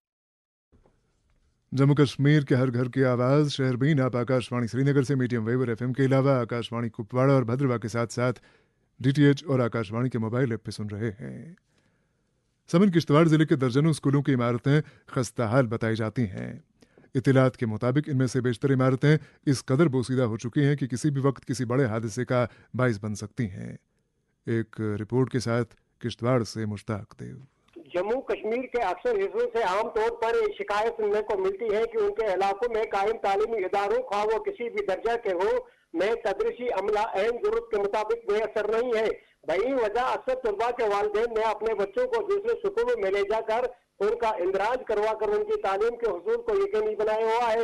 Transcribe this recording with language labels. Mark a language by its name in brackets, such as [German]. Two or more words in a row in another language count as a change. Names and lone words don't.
[Urdu] جموں کشمیر کے ہر گھر کی آواز شہربین آپ آکاشوانی سری نگر سے میڈیم ویو اور ایف ایم کے علاوہ آکاشوانی کپواڑہ اور بھدرواہ کے ساتھ ساتھ ڈی ٹی ایچ اور آکاشوانی کے موبائل ایپ پہ سن رہے ہیں. سمن کشتواڑ ضلع کے درجنوں اسکولوں کی عمارتیں خستہ حال بتائی جاتی ہیں. اطلاعات کے مطابق ان میں سے بیشتر عمارتیں اس قدر بوسیدہ ہو چکی ہیں کہ کسی بھی وقت کسی بڑے حادثے کا باعث بن سکتی ہیں. ایک رپورٹ کے ساتھ کشتواڑ سے مشتاق دیو. جموں کشمیر کے اکثر حصوں سے عام طور پر شکایت سننے کو ملتی ہے کہ ان کے علاقوں میں قائم تعلیمی اداروں خواہ وہ کسی بھی درجہ کے ہوں میں تدریسی عملہ اہم ضرورت کے مطابق بے اثر نہیں ہے. بہی وجہ اکثر طلباء کے والدین نے اپنے بچوں کو دوسرے سکولوں میں لے جا کر ان کا اندراج کروا کر ان کی تعلیم کے حصول کو یقینی بنایا ہوا ہے.